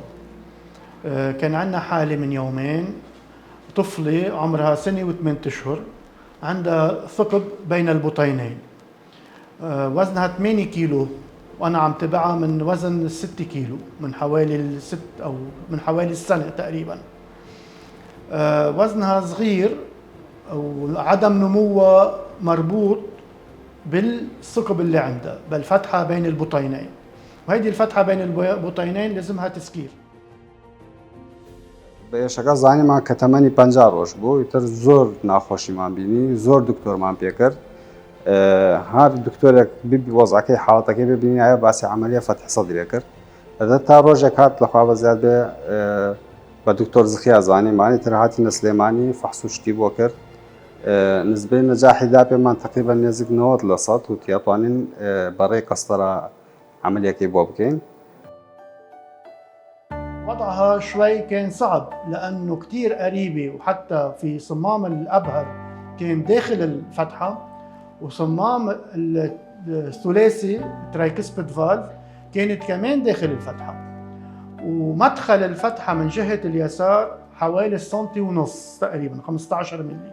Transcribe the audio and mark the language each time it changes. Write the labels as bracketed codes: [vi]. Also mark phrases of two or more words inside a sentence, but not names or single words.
[ar] كان عندنا حالة من يومين، طفلة عمرها 1 و8 أشهر، عندها ثقب بين البطينين، وزنها 8 كيلو، وأنا عم تبعها من وزن 6 كيلو من حوالي السنة تقريبا. وزنها صغير وعدم نموها مربوط بالثقب اللي عندها، بالفتحة بين البطينين، وهيدي الفتحة بين البطينين لازمها تسكير. [ckb] بەێشەکە زانیمان کە تەمەنی 50 ڕۆژ بوو، ئیتر زۆر ناخۆشیمان بینی، زۆر دکتۆرمان پێ کرد. هەر دکتۆرێک وەزعەکەی حاڵەتەکەی ببینی ئایا باسی عەمەلیە فەتحی سەدرێ کرد. تا ڕۆژێک هات لەخوا بەزیاد بێ بە دکتۆر زخیا زانیمان، ئیتر هاتینە سلێمانی فەحس و شتی بۆ کرد. نسبەی نەجاحی دا پێمان تقریبا نێزیک 90% و تێتوانین بەڕێی قەستەرە عەمەلیەکەی بۆ بکەین. [ar] وضعها شوي كان صعب لأنه كتير قريبة، وحتى في صمام الأبهر كان داخل الفتحة، وصمام الثلاثي [en] tricuspid valve [ar] كانت كمان داخل الفتحة، ومدخل الفتحة من جهة اليسار حوالي 1.5 سم تقريبا 15 ملي.